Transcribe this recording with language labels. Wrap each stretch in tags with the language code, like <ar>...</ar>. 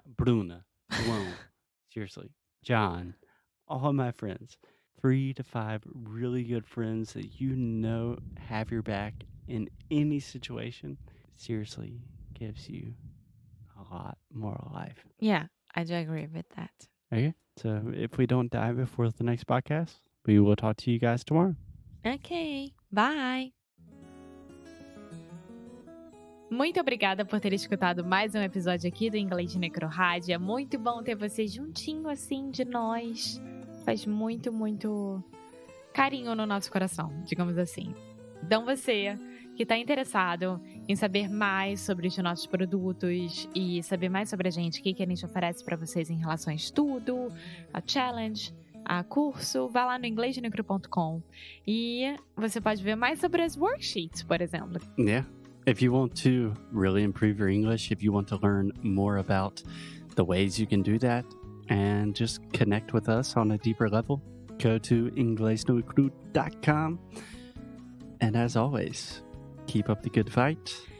<en>Bruna, Sloan, seriously, John, all my friends, 3 to 5 really good friends that you know have your back in any situation, seriously gives you a lot more life. Yeah, I do agree with that. Okay, so if we don't die before the next podcast, we will talk to you guys tomorrow. Ok, bye!</en> <pt>Muito obrigada por ter escutado mais um episódio aqui do Inglês de Necrorádio. É muito bom ter você juntinho assim de nós. Faz muito, muito carinho no nosso coração, digamos assim. Então você que está interessado em saber mais sobre os nossos produtos e saber mais sobre a gente, o que a gente oferece para vocês em relação a estudo, a challenge, a curso, vá lá no inglesdenecro.com e você pode ver mais sobre as worksheets, por exemplo.</pt> <en>Yeah. If you want to really improve your English, if you want to learn more about the ways you can do that and just connect with us on a deeper level, go to inglesnocru.com. And as always, keep up the good fight.</en>